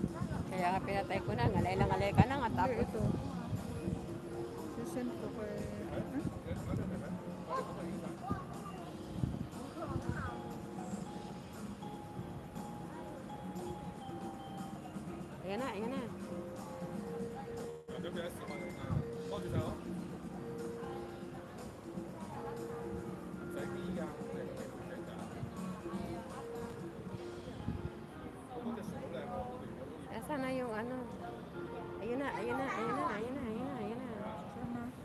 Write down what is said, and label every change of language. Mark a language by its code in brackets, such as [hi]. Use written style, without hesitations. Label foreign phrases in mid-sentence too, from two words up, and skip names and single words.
[tl] Kaya nga pinatay ko na, ngalay ka na nga Hindi, tapos. ito. Sisend ko kay... Ayan na, ayan na. [yue] 咁俾一10蚊你啊，幫住手，唔使啲㗎，你係唔使㗎。我嗰隻船好靚喎，我哋如果都要。 [tl] Nasaan na yung ano? Ayun na, ayun na, ayun na, ayun na, ayun na, ayun na. Sana.